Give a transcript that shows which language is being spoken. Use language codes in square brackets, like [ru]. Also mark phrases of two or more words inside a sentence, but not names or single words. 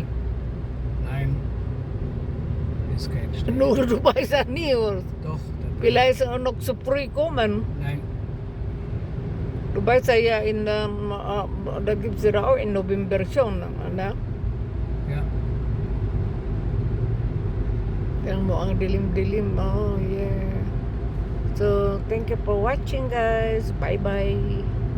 [de] Nein. Ist kein Schnee. Nur du weißt ja nie, hoor. Doch. Vielleicht noch zu früh kommen. Nein. Du weißt ja, da gibt es ja auch in November schon. Ne? Ja. [tl] Tingnan mo ang dilim-dilim. [en] Oh, yeah. So, thank you for watching, guys. Bye-bye.